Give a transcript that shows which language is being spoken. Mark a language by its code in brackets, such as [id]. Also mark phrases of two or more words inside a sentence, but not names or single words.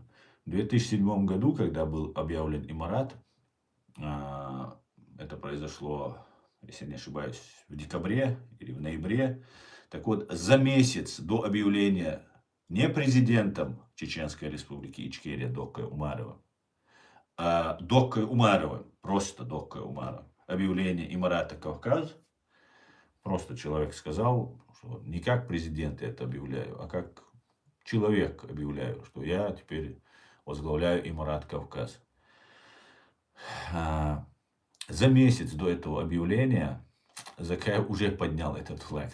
[ru] В 2007 году, когда был объявлен Имарат, это произошло, если не ошибаюсь, в декабре или в ноябре, Так вот, за месяц до объявления не президентом Чеченской Республики Ичкерия Докой Умаровым, а Докой Умаровым, просто Докой Умаровым, объявление Имарата Кавказ, просто человек сказал, что не как президент я это объявляю, а как человек объявляю, что я теперь возглавляю Имарат Кавказ. А, За месяц до этого объявления Закаев уже поднял этот флаг.